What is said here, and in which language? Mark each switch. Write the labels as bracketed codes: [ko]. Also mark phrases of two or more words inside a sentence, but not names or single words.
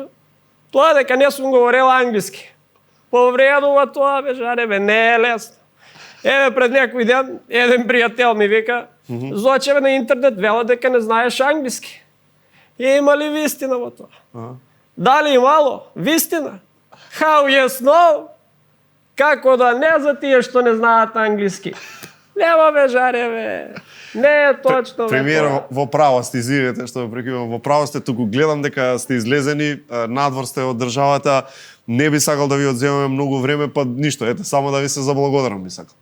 [mk] Тоа дека не сум говорел англиски. Повредува тоа, бе, жаре, бе, не е лесно. Пред некој ден, еден пријател ми вика, Зоче, бе, на интернет вела дека не знаеш англиски. Има ли вистина во тоа? Дали имало? Вистина? [en] How yes, no? [mk] Како да не за тие што не знаат англиски? Нема, бе, жаре, бе. Не е точно. Премиер, во право сте, извинете што ве прекинувам, во право сте, туку гледам дека сте излезени, надвор сте од државата, не би сакал да ви одземаме многу време, па ништо, само да ви се заблагодарам би сакал.